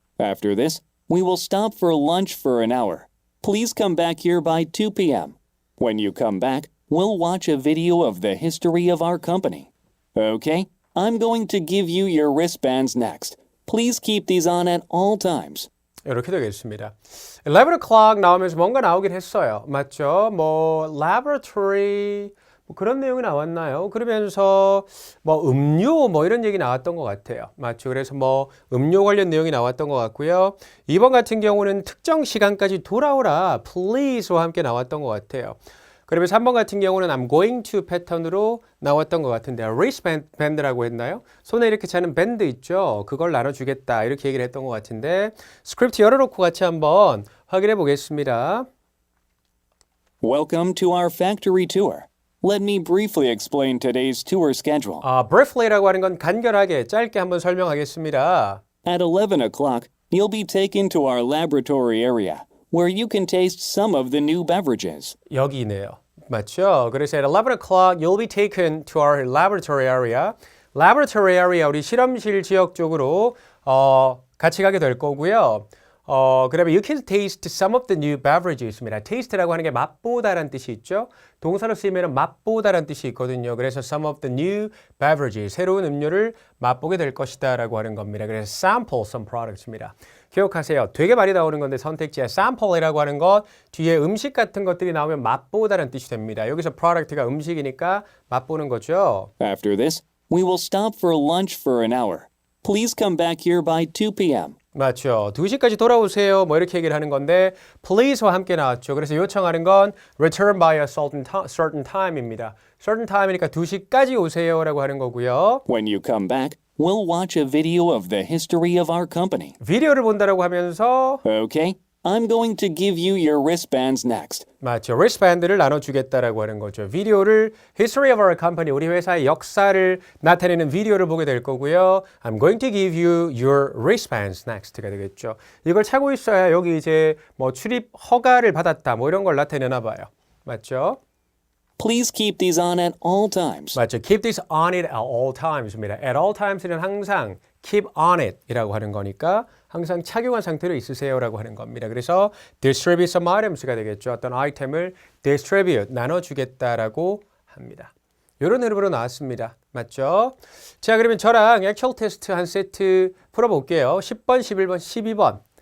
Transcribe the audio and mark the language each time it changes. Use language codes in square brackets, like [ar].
[en] After this, we will stop for lunch for an hour. Please come back here by 2 p.m. When you come back, we'll watch a video of the history of our company. Okay, I'm going to give you your wristbands next. Please keep these on at all times. [ko] 이렇게 되겠습니다. 11 o'clock 나오면서 뭔가 나오긴 했어요. 맞죠? 뭐 laboratory 뭐 그런 내용이 나왔나요? 그러면서 뭐 음료 뭐 이런 얘기 나왔던 것 같아요. 맞죠? 그래서 뭐 음료 관련 내용이 나왔던 것 같고요. 2번 같은 경우는 특정 시간까지 돌아오라 please와 함께 나왔던 것 같아요. 그러면서 3번 같은 경우는 [en] I'm going to [ko] 패턴으로 나왔던 것 같은데 wristband라고 했나요? 손에 이렇게 차는 밴드 있죠? 그걸 나눠주겠다 이렇게 얘기를 했던 것 같은데 스크립트 열어놓고 같이 한번 확인해 보겠습니다. [en] Welcome to our factory tour. Let me briefly explain today's tour schedule. [ko] briefly라고 하는 건 간결하게 짧게 한번 설명하겠습니다. [en] At 11 o'clock, you'll be taken to our laboratory area, where you can taste some of the new beverages. [ko] 여기네요. 맞죠? 그래서 [en] at 11 o'clock you'll be taken to our laboratory area. [ko] laboratory area 우리 실험실 지역 쪽으로 같이 가게 될 거고요. 그 다음에 [en] you can taste some of the new beverages입니다. [ko] taste라고 하는 게 맛보다라는 뜻이 있죠. 동사로 쓰이면 맛보다라는 뜻이 있거든요. 그래서 [en] some of the new beverages, [ko] 새로운 음료를 맛보게 될 것이다 라고 하는 겁니다. [en] 그래서 sample some products입니다. [ko] 기억하세요. 되게 많이 나오는 건데 선택지에 sample이라고 하는 것 뒤에 음식 같은 것들이 나오면 맛보다라는 뜻이 됩니다. 여기서 product가 음식이니까 맛보는 거죠. [en] After this, we will stop for lunch for an hour. Please come back here by 2 p.m. [ko] 맞죠. 2시까지 돌아오세요. 뭐 이렇게 얘기를 하는 건데 please와 함께 나왔죠. 그래서 요청하는 건 [en] return by a certain time [ko] 입니다. certain time이니까 2시까지 오세요라고 하는 거고요. [en] When you come back, we'll watch a video of the history of our company. [ko] 비디오를 본다라고 하면서 [en] Okay, I'm going to give you your wristbands next. [ko] 맞죠. wristband를 나눠주겠다라고 하는 거죠. 비디오를 [en] history of our company, [ko] 우리 회사의 역사를 나타내는 비디오를 보게 될 거고요. [en] I'm going to give you your wristbands next가 되겠죠. [ko] 이걸 차고 있어야 여기 이제 뭐 출입 허가를 받았다 뭐 이런 걸 나타내나 봐요. 맞죠? [en] Please keep these on at all times. [ko] 맞죠. [en] Keep this on it at all times입니다. [ko] At all times는 항상 [en] keep on it [ko] 이라고 하는 거니까 항상 착용한 상태로 있으세요라고 하는 겁니다. 그래서 [en] distribute some items [ko] 가 되겠죠. 어떤 아이템을 distribute, 나눠주겠다라고 합니다. 이런 흐름으로 나왔습니다. 맞죠? 자, 그러면 저랑 액츄얼 테스트 한 세트 풀어볼게요. 10번, 11번, 12번.